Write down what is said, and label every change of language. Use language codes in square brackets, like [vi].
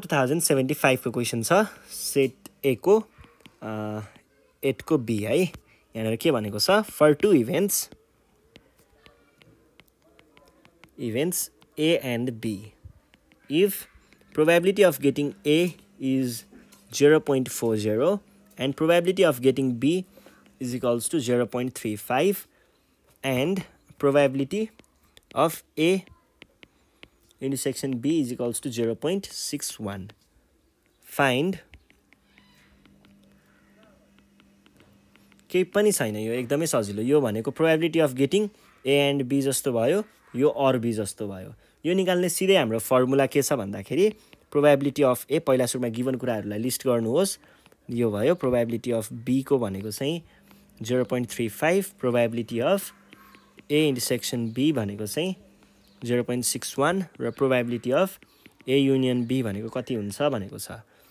[ne] 2075 को क्वेशन छ, सेट ए को 8 को बी है। यहाँनिर के भनेको छ? [en] for two events A and B, if probability of getting A is 0.40 and probability of getting B is equals to 0.35 and probability of A intersection B is equals to 0.61, find [ne] केही पनि छैन, यो एकदमै सजिलो। यो भनेको [en] probability of getting [ne] A and be जस्तो भयो, यो अर बी जस्तो भयो। यो निकाल्ने सिधै हाम्रो फर्मुला के छ भन्दाखेरि प्रोबेबिलिटी अफ ए, पहिला सुरुमा गिभन कुराहरूलाई लिस्ट गर्नुहोस्। यो भयो प्रोबेबिलिटी अफ बी को भनेको चाहिँ 0.35, probability of A intersection be भनेको चाहिँ 0.61 र probability of A union be भनेको कति हुन्छ भनेको छ।